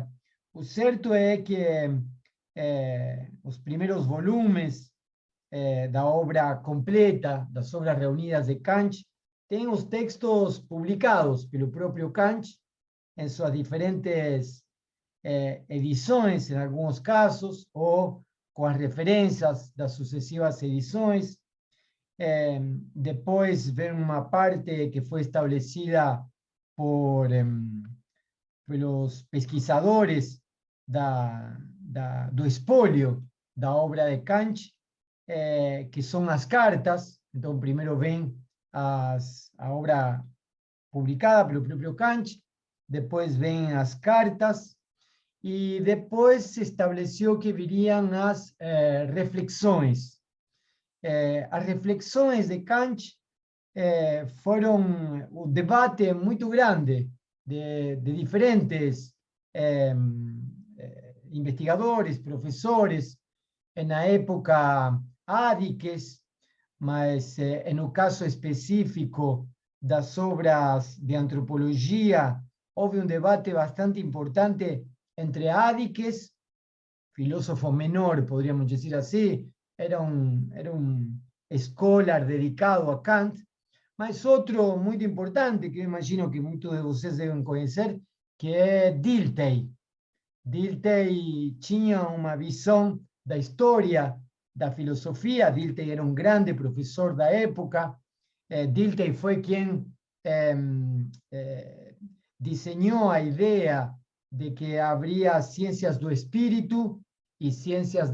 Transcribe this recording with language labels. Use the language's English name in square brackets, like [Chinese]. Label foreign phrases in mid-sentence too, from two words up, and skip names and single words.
[Spanish] Lo cierto es que los primeros volúmenes [Portuguese] da obra completa, das obras reunidas de Kant, [Spanish] tienen los textos publicados pelo propio Kant en sus diferentes ediciones, en algunos casos, o con las referencias das sucesivas ediciones. Después ven una parte que fue establecida por los pesquisadores [Portuguese] do espolio da obra de Kant, [Spanish] que son las cartas. Entonces primero ven [Portuguese] a obra [Spanish] publicada por el propio Kant, después ven las cartas, y después se estableció que virían las reflexiones. [Portuguese] As reflexões de Kant foram um debate muito grande de diferentes investigadores, professores, na época Ádiques, mas no caso específico das obras de antropologia, houve debate bastante importante entre Ádiques, filósofo menor, [Spanish] podríamos decir así, era un escolar dedicado a Kant, [Portuguese] mas outro muito importante, que eu imagino que muitos de vocês devem conhecer, que é Dilthey. Dilthey tinha uma visão da história, da filosofia. Dilthey era um grande professor da época. Dilthey foi quem desenhou a ideia de que haveria ciências do espírito e ciências